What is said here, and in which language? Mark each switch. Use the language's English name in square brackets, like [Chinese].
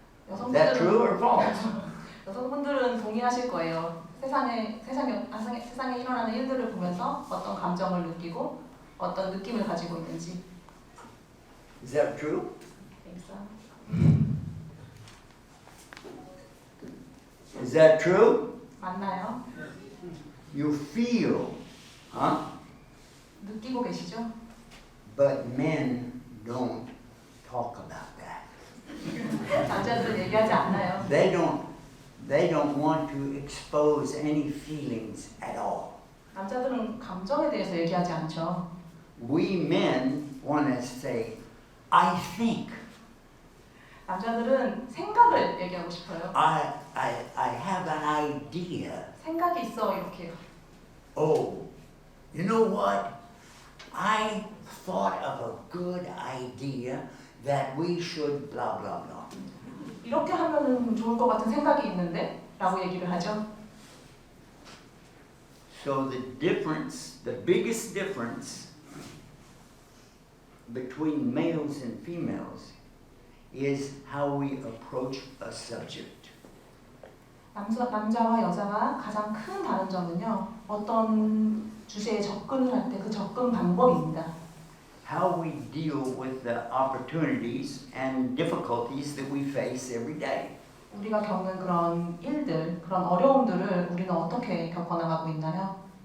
[English] Is that true or false? [Korean] 여성분들은 동의하실 거예요. 세상에 일어나는 일들을 보면서 어떤 감정을 느끼고 어떤 느낌을 가지고 있는지. [English] Is that true? Is that true? [Korean] 맞나요? [English] You feel, huh? [Korean] 느끼고 계시죠? [English] But men don't talk about that. [Korean] 남자들은 얘기하지 않나요? [English] They don't want to expose any feelings at all. [Korean] 남자들은 감정에 대해서 얘기하지 않죠. [English] We men want to say, I think. [Korean] 남자들은 생각을 얘기하고 싶어요. [English] I have an idea. [Korean] 생각이 있어 이렇게. [English] Oh, you know what? I thought of a good idea that we should blah blah blah. [Korean] 이렇게 하면은 좋을 것 같은 생각이 있는데 라고 얘기를 하죠. [English] So the biggest difference between males and females is how we approach a subject. [Korean] 남자와 여자가 가장 큰 다른 점은요. 어떤 주제에 접근을 할 때 그 접근 방법입니다. [English] How we deal with the opportunities and difficulties that we face every day. [Korean] 우리가 겪는 그런 일들, 그런 어려움들을 우리는 어떻게 겪어나가고 있나요?